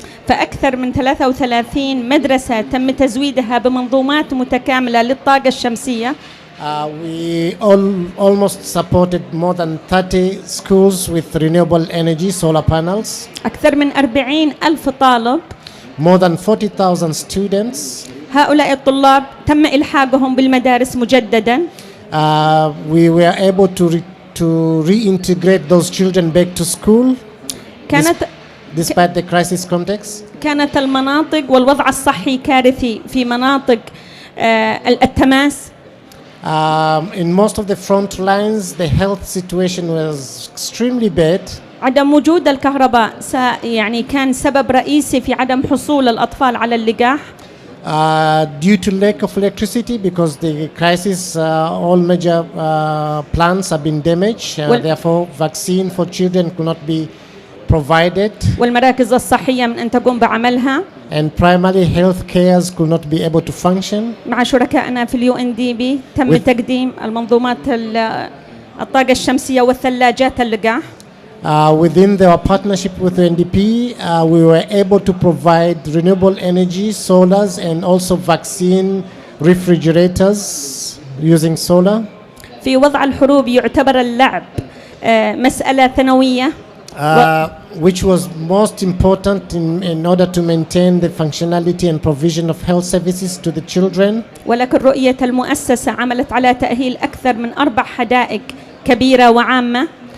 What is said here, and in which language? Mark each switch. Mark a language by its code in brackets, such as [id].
[ar] فأكثر من 33 مدرسة تم تزويدها بمنظومات متكاملة للطاقة الشمسية. [en] We almost supported more than 30 schools with renewable energy solar panels. [ar] أكثر من 40,000 طالب. [en] More than 40,000 students. [ar] هؤلاء الطلاب تم إلحاقهم بالمدارس مجددا. [en] We were able to reintegrate those children back to school [ar] كانت [en] despite the crisis context. [ar] كانت المناطق والوضع الصحي كارثي في مناطق التماس. [en] In most of the front lines, the health situation was extremely bad. [ar] عدم وجود الكهرباء يعني كان سبب رئيسي في عدم حصول الأطفال على اللقاح. [en] Due to lack of electricity, because the crisis, all major plants have been damaged. Therefore, vaccine for children could not be provided. [ar] والمراكز الصحية من أن تقوم بعملها. [en] And primary health cares could not be able to function. [ar] مع شركائنا في UNDP تم تقديم المنظومات الطاقة الشمسية والثلاجات اللقاح. [en] Within our partnership with UNDP, we were able to provide renewable energy, solars, and also vaccine refrigerators using solar. [ar] في وضع الحروب يعتبر اللعب مسألة ثانوية. [en] Which was most important in order to maintain the functionality and provision of health services to the children. [ar] ولكن رؤية المؤسسة عملت على تأهيل أكثر من 4 حدائق كبيرة وعامة.